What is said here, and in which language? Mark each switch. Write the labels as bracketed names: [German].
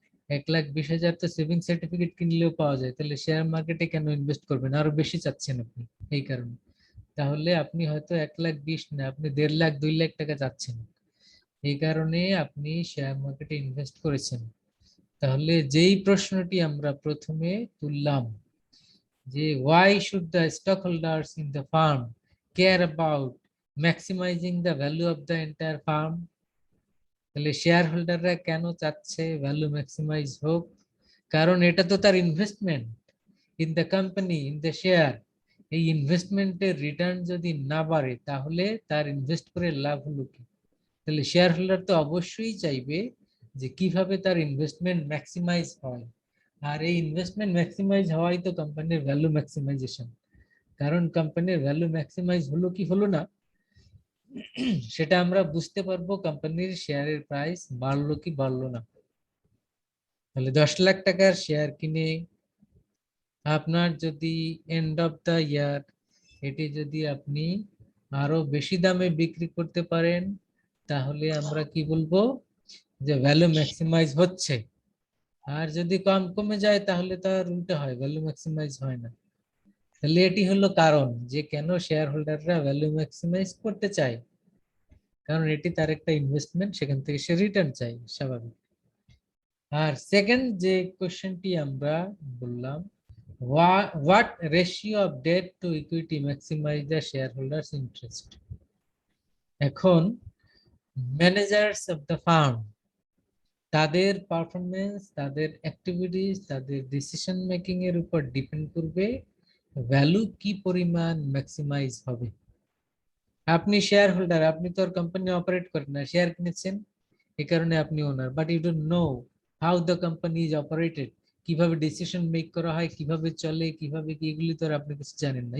[Bangla] 1,20,000 তো saving certificate কিনলেও পাওয়া যায়, তাহলে শেয়ার মার্কেটে কেন ইনভেস্ট করবেন? আরো বেশি চাচ্ছেন আপনি এই কারণে। তাহলে আপনি হয়তো 1,20,000 না, আপনি 1.5 লাখ 2 লাখ টাকা চাচ্ছেন, এই কারণে আপনি শেয়ার মার্কেটে ইনভেস্ট করেছেন। তাহলে যেই প্রশ্নটি আমরা প্রথমে তুললাম যে [English] why should the stockholders in the firm care about maximizing the value of the entire firm, [Bangla] তাহলে শেয়ার হোল্ডাররা কেন চাচ্ছে ভ্যালু ম্যাক্সিমাইজ হোক? কারণ এটা তো তার investment in the company, in the share. এই ইনভেস্টমেন্টের রিটার্ন যদি না বাড়ে, তাহলে তার ইনভেস্ট করে লাভ হলো কি? তাহলে শেয়ার হোল্ডার তো অবশ্যই চাইবে যে কিভাবে তার ইনভেস্টমেন্ট ম্যাক্সিমাইজ হয়, আর এই ইনভেস্টমেন্ট ম্যাক্সিমাইজ হওয়াই তো কোম্পানির ভ্যালু ম্যাক্সিমাইজেশন। কারণ কোম্পানির ভ্যালু ম্যাক্সিমাইজ হলো কি হলো না, সেটা আমরা বুঝতে পারবো কোম্পানির শেয়ারের প্রাইস বাড়লো কি বাড়লো না। তাহলে 10 লাখ টাকার শেয়ার কিনে আপনার যদি এন্ড অফ দা ইয়ার এটি যদি আপনি আরো বেশি দামে বিক্রি করতে পারেন, তাহলে আমরা কি বলবো? যে ভ্যালু ম্যাক্সিমাইজ হচ্ছে। আর যদি কম কমে যায়, তাহলে তার উল্টো হয়, ভ্যালু ম্যাক্সিমাইজ হয় না। তাহলে এটি হলো কারণ যে কেন শেয়ার হোল্ডাররা ভ্যালু ম্যাক্সিমাইজ করতে চায়, কারণ এটি তার একটা ইনভেস্টমেন্ট, সেখান থেকে সে রিটার্ন চাই, স্বাভাবিক। আর সেকেন্ড যে কোশ্চেনটি আমরা বললাম, [English] what ratio of debt to equity maximize the shareholders interest? [Bangla] এখন ম্যানেজার্স অফ দ্য ফার্ম, তাদের পারফরমেন্স, তাদের অ্যাক্টিভিটিস, তাদের ডিসিশন মেকিং এর উপর ডিপেন্ড করবে ভ্যালু কি পরিমাণ ম্যাক্সিমাইজ হবে। আপনি শেয়ার হোল্ডার, আপনি তো আর কোম্পানি অপারেট করেন না, শেয়ার কিনেছেন, এই কারণে আপনি ওনার, [English] but you don't know how the company is operated, [Bangla] কিভাবে ডিসিশন মেক করা হয়, কিভাবে চলে, কিভাবে কি, এগুলি তো আর আপনি কিছু জানেন না।